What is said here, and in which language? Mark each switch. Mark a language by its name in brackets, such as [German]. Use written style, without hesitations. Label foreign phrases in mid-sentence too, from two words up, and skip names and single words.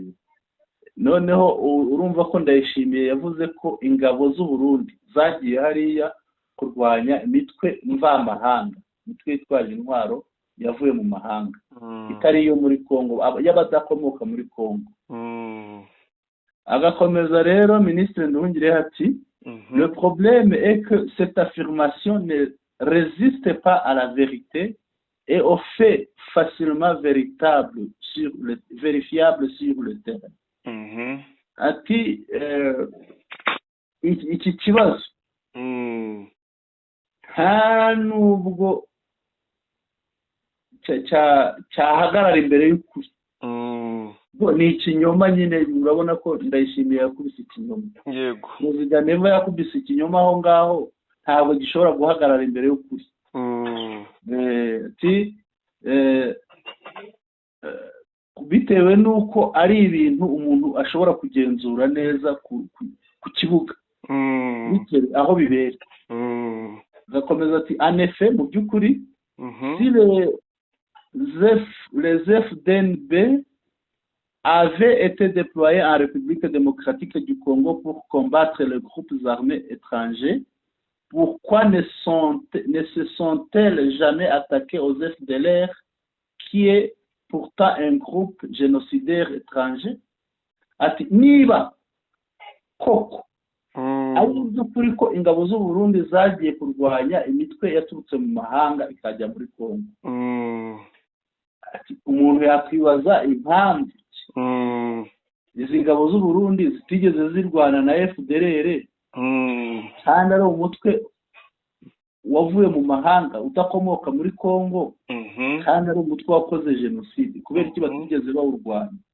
[Kinyarwanda] noneho urumva ko Ndayishimiye yavuze ko ingabo z'u Burundi zagiye hariya kurwanya imitwe mvamahanga, imitwe yitwaje intwaro yavuye mu mahanga, itari iyo muri Kongo, y'abadakomoka muri Kongo. agakomeza rero Minisitiri Nduhungirehe ati [French] le problème est que cette affirmation ne résiste pas à la vérité et aux faits facilement vérifiables sur le terrain. [Kinyarwanda] Ati iki kibazo nta nubwo cyahagarara imbere y'ukuri, ni ikinyoma nyine. urabona ko Ndayishimiye yakubise ikinyoma. Yego, Perezida Neva yakubise ikinyoma aho ngaho, ntabwo gishobora guhagarara imbere y'ukuri. Bitewe n'uko ari ibintu umuntu ashobora kugenzura neza ku kibuga aho bibera. Gakomeza ati [French] en effet [Kinyarwanda] mu by'ukuri [French] si les FDNB avaient été déployés en République démocratique du Congo pour combattre les groupes armés étrangers, pourquoi ne se sont-elles jamais attaquées aux FDLR, qui est pourtant un groupe génocidaire étranger? [Kinyarwanda] Ati niba koko ari by'ukuri ko ingabo z'u Burundi zagiye kurwanya imitwe yaturutse mu mahanga ikajya muri Congo, ati umuntu yakwibaza impamvu izi ngabo z'u Burundi zitigeze zirwana na FDLR kandi ari umutwe wavuye mu mahanga udakomoka muri Congo kandi ari umutwe wakoze jenoside, kubera iki batigeze bawurwanya?